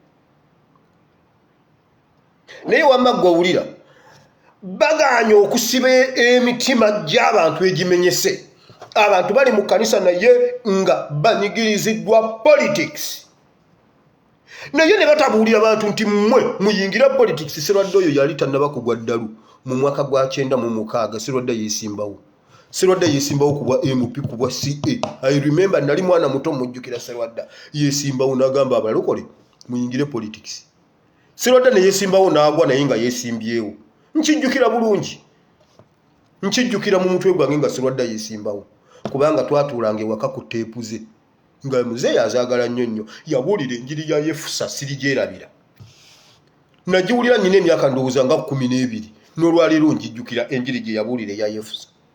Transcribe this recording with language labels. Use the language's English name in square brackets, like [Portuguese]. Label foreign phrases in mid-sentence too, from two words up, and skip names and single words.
[Ganda] naye wamagwa owulira baganya okusiba emitima gy'abantu egimenyese abantu bali mu kanisa naye nga banyigiriziddwa politics naye ne batabuulira abantu nti mmwe muyingira politics Sserwadda oyo yali tannaba kugwa ddalu mu mwaka gwa 96 Sserwadda yesimbawo kubwa MP kubwa CA I remember nali mwana muto mujjukira Sserwadda yesimbawo n'agamba abalokole muyingire politics Sserwadda ne yesimbawo n'agwa naye nga yesimbyewo nkijjukira bulungi nkijjukira mu mutwe gwange nga Sserwadda yesimbawo kubanga twatuulanga ewaka ku teepuze nga muzeeyi azaagala nnyo yabuulira enjiri ya Yefusa sirigyerabira nagiwulira nnyina emyaka ndowooza nga 12 n'olwaleero njijjukira enjiri gye yabuulira eya Yefusa